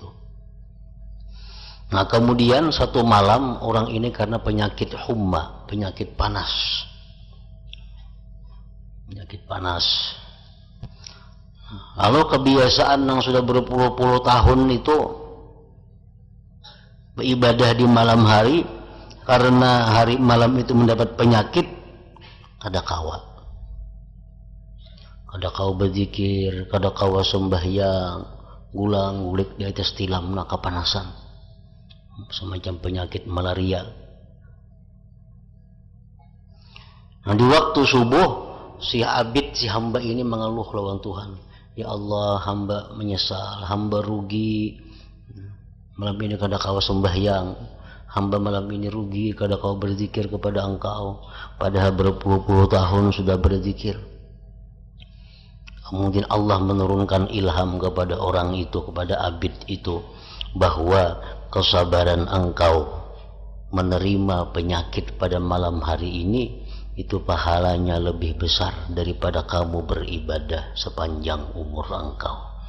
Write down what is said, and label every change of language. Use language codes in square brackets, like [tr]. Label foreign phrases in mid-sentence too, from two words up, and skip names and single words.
[id] Nah, kemudian satu malam orang ini karena penyakit humma, penyakit panas. Penyakit panas. Lalu kebiasaan yang sudah berpuluh-puluh tahun itu beribadah di malam hari, karena hari malam itu mendapat penyakit, [bjn] kada kawa berzikir, kada kawa sembahyang, gulang gulik [id] di atas tilam, nak kepanasan, semacam penyakit malaria. Nah, di waktu subuh si abid si hamba ini mengeluh lawan Tuhan. Ya Allah, hamba menyesal, hamba rugi. Malam ini [bjn] kada kau sembahyang, [id] hamba malam ini rugi [bjn] kada kau berzikir [id] kepada Engkau. Padahal berpuluh-puluh tahun sudah berzikir. Mungkin Allah menurunkan ilham kepada orang itu, kepada abid itu, bahwa kesabaran engkau menerima penyakit pada malam hari ini, itu pahalanya lebih besar daripada kamu beribadah sepanjang umur engkau.